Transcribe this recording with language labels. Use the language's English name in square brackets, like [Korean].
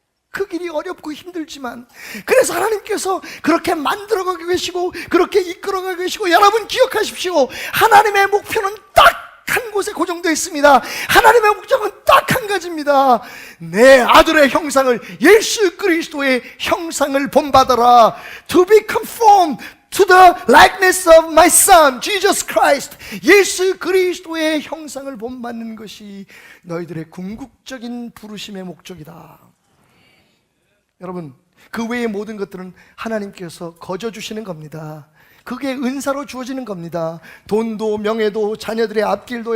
[Korean] 그 길이 어렵고 힘들지만, 그래서 하나님께서 그렇게 만들어가고 계시고 그렇게 이끌어가고 계시고, 여러분 기억하십시오. 하나님의 목표는 딱 한 곳에 고정되어 있습니다. 하나님의 목적은 딱 한 가지입니다. 내 아들의 형상을, 예수 그리스도의 형상을 본받아라. [English] To be conformed to the likeness of my son, Jesus Christ. [Korean] 예수 그리스도의 형상을 본받는 것이 너희들의 궁극적인 부르심의 목적이다. 여러분, 그 외의 모든 것들은 하나님께서 거저 주시는 겁니다. 그게 은사로 주어지는 겁니다. 돈도 명예도 자녀들의 앞길도.